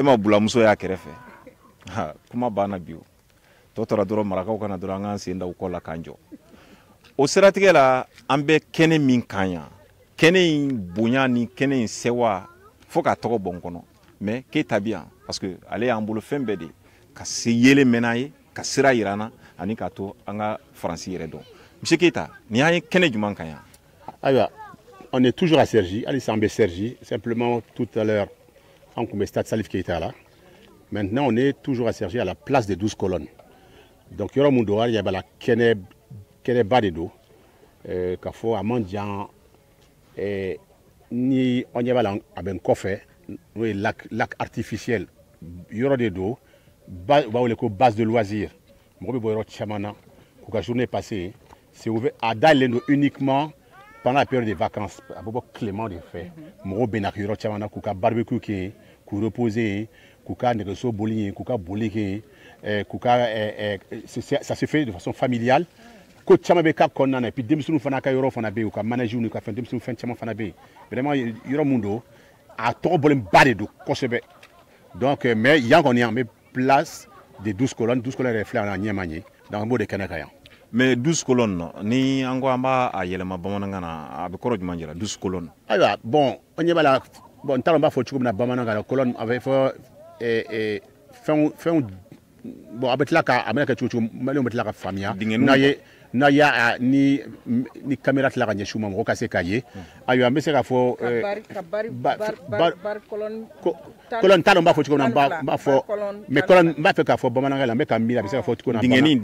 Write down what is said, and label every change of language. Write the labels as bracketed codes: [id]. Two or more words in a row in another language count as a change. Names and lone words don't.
[bm] ma bulamuso y'a kɛrɛfɛ kuma banna bi o tɔ tora dɔrɔn marakaw kana dɔrɔn an k'an sen da u kɔ la k'an jɔ o siratigɛ la an bɛ kɛnɛ min kan yan kɛnɛ in bonya ni kɛnɛ in sewa fo k'a tɔgɔ bɔ n kɔnɔ mais Keita bi yan [fr] parce que [bm] ale y'an bolo fɛn bɛɛ de ka se yele mɛnna ye ka sira yira an na ani k'a to an ka Faransi yɛrɛ dɔn monsieur Keita ni y'an ye kɛnɛ jumɛn kan yan ayiwa [fr] on est toujours à Cergy [bm] halisa an bɛ Cergy [fr] simplement tout à l'heure [bm] an kun bɛ stade Salif Keita la [fr] maintenant on est toujours à Cergy à la place des 12 colonnes [bm] donc yɔrɔ mun don hali la kɛnɛba de don k'a fɔ a man jan ni an ɲɛ b'a la a bɛ n kɔfɛ n'o ye [fr] lac artificiel [bm] yɔrɔ de don u b'a wele ko [fr] base de loisir [bm] mɔgɔ bɛ bɔ yɔrɔ caman na k'u ka [fr] journée passer c'est ouvert [bm] a dayɛlɛlen don [fr] uniquement pendant la période des vacances [bm] a bɛ bɔ tilema de fɛ mɔgɔw bɛ na yɔrɔ caman na k'u ka barbecue kɛ yen k'u reposer yen k'u ka nɛgɛso boli yen k'u ka boli kɛ yen k'u ka [fr] ça se fait de façon familiale [bm] ko caman bɛ k'a kɔnɔna na [fr] et puis [bm] denmisɛnninw fana ka yɔrɔ fana bɛ yen u ka manègew n'u ka fɛn denmisɛnninw fɛn caman fana bɛ yen vraiment yɔrɔ mun don a tɔgɔ bɔlenba de don kosɛbɛ [fr] donc mais [bm] yan kɔni an bɛ [fr] place des 12 colonnes [bm] yɛrɛ filɛ an ɲɛma ɲe donc an b'o de kɛnɛ kan yan mais 12 colonnes ni an ko an b'a yɛlɛma bamanankan na a bɛ kɔrɔ jumɛn jira 12 colonnes ayiwa bon an ɲɛ b'a la bon n t'a dɔn n b'a fɔ cogo min na bamanankan na colonne a bɛ fɔ fɛnw bon a bɛ tila ka a bɛna kɛ cogo maliyɛnw bɛ tila ka faamuya n'a y'a ni caméra tila ka ɲɛsin u ma mɔgɔ ka se k'a ye ayiwa an bɛ se k'a fɔ colonne t'a dɔn n b'a fɔ cogo min na n b'a fɔ [fr] mais colonne [bm] n b'a fɛ k'a fɔ bamanankan la n bɛ ka miiri a bɛ se ka fɔ cogo min na